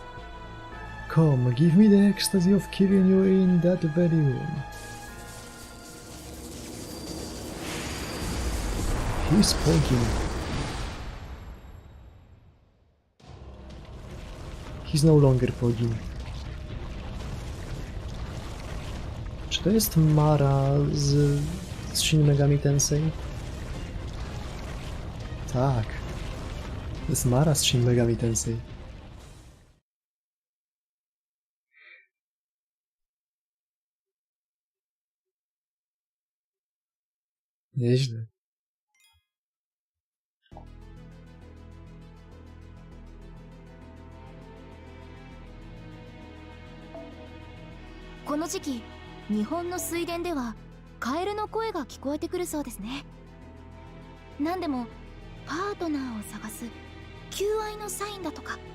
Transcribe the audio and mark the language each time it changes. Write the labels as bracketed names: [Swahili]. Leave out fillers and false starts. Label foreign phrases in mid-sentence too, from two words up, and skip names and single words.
[English] Come, give me the ecstasy of killing you in that very room. He's pogging. He's no longer pogging. [Polish] Czy to jest Mara z Shin Megami Tensei? Tak. To jest Mara z Shin Megami Tensei. Nieźle. [Japanese] この時期、日本の水田ではカエルの声が聞こえてくるそうですね。なんでもパートナーを探す求愛のサインだとか。